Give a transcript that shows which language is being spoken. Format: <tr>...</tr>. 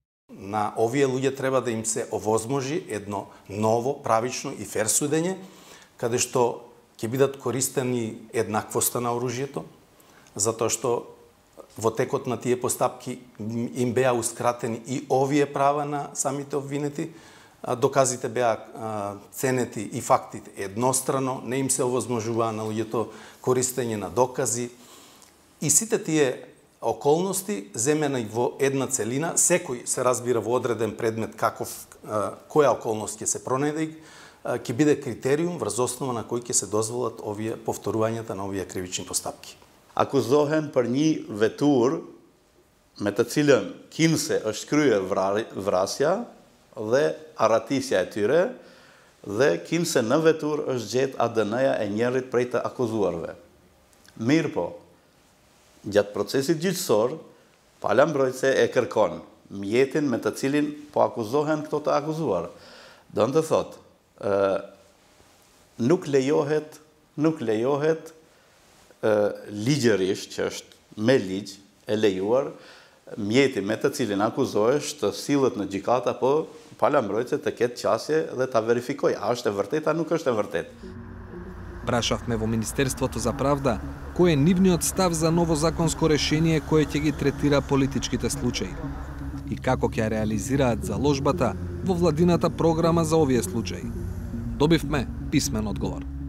<mk>На овие луѓе треба да им се овозможи едно ново, правично и фер судење, каде што ќе бидат користени еднаквоста на оружјето, затоа што во текот на тие постапки им беа ускратени и овие права на самите обвинети, доказите беа ценети и фактите еднострано, не им се овозможуваа на луѓето користење на докази и сите тие околности земени во една целина, секој се разбира во одреден предмет која околност ќе се пронајде, ќе биде критериум врз основа на кој ќе се дозволат овие повторувањата на овие кривични постапки.</mk> <sq>Akuzohen për një vetur me të cilën kinse është kryer vrasja dhe arratisja e tyre dhe kinse në vetur është gjetë ADN-ja e njërit prej të akuzuarve. Mirë po, gjatë procesit gjyqësor, pala mbrojtëse e kërkon mjetin me të cilin po akuzohen këto të akuzuar. Do në të thotë, nuk lejohet ligjërisht, që është me ligj e lejuar, mjeti me të cilin akuzohesh të sillet në gjykat apo pala mbrojtëse të ketë qasje dhe ta verifikoj a është e vërtet a nuk është e vërtet.</sq> <mk>Прашавме во Министерството за правда кој е нивниот став за ново законско решение кое ќе ги третира политичките случаи и како ќе реализираат заложбата во владината програма за овие случаи. Добивме писмен одговор.</mk>